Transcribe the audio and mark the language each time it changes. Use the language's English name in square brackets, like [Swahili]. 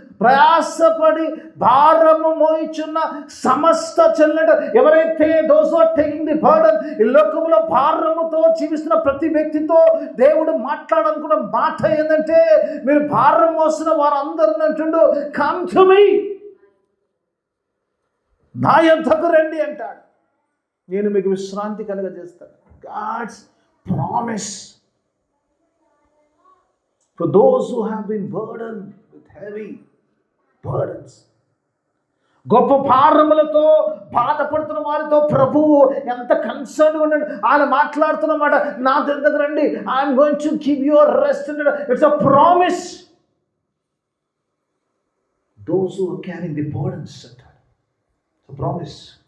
[Telugu] ప్రయాసపడి భారము మోయిచున్న సమస్త చెల్లెట, ఎవరైతే [English] those are taking the burden, [Telugu] ఈ లోకంలో భారముతో జీవిస్తున్న ప్రతి వ్యక్తితో దేవుడు మాట్లాడాలనుకున్న మాట ఏంటంటే, మీరు భారం మోసిన వారందరిని అంటుండు, [English] come to me, [Telugu] నా యొద్దకు రండి అంటాడు, నేను మీకు విశ్రాంతి కలుగజేస్తాను. [English] God's promise for those who have been burdened with heavy burdens. [Telugu] గొప్ప భారములతో బాధపడుతున్న వారితో ప్రభువు ఎంత కన్సర్న్గా ఉన్నాడు. ఆయన మాట్లాడుతున్నమాట, నా దగ్గర రండి, [English] I'm going to give you rest. It's a promise. those who are carrying the burdens అంటాడు, promise.